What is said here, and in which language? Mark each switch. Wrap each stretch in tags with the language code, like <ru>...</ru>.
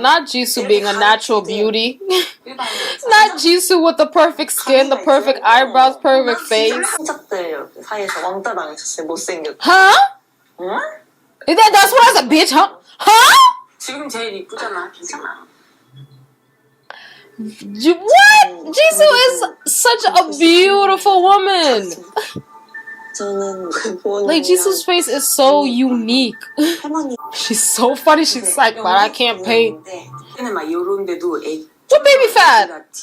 <en>Not Jisoo being a natural beauty. Not Jisoo with the perfect skin, the perfect eyebrows, perfect face.</en> <ko>친척들 사이에서 왕따 당했었어요. 못생겼.</ko> <en>Huh?</en> <ko>응?</ko> <en>That's what I said, bitch, huh? Huh?</en> <ko>지금 제일 이쁘잖아 괜찮아</ko> <en>What? Jisoo is such a beautiful woman. Like, Jisoo's face is so unique. She's so funny. She's like, but I can't paint. What baby fat?</en>